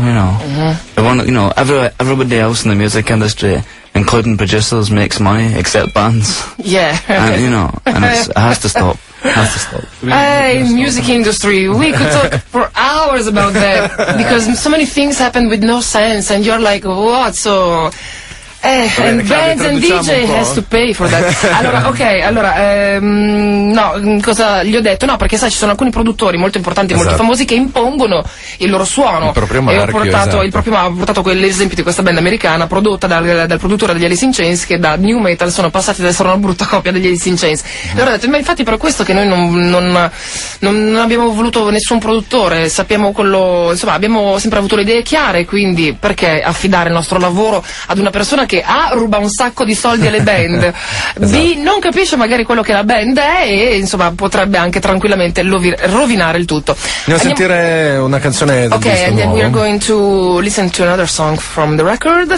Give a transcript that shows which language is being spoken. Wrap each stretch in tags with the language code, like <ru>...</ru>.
<en>You know, everybody else in the music industry, including producers, makes money except bands. Yeah, and, you know, and it has to stop. Hey, music industry, we could talk for hours about that because so many things happen with no sense, and you're like, what? So. Bands and DJ has to pay for that.</en> <it>Allora, ok, allora, no, cosa gli ho detto? No, perché sai, ci sono alcuni produttori molto importanti, esatto, molto famosi, che impongono il loro suono. Il proprio marchio, e ho portato, esatto, il proprio, ho portato quell'esempio di questa band americana prodotta dal produttore degli Alice in Chains, che da New Metal sono passati ad essere una brutta copia degli Alice in Chains. Allora ho detto, ma infatti per questo che noi non abbiamo voluto nessun produttore, sappiamo quello, insomma, abbiamo sempre avuto le idee chiare, quindi perché affidare il nostro lavoro ad una persona che A, ruba un sacco di soldi alle band, esatto, B, non capisce magari quello che la band è e insomma potrebbe anche tranquillamente rovinare il tutto. Andiamo a sentire una canzone del disco nuovo.</it> <en>Ok, and then we're going to listen to another song from the record.</en>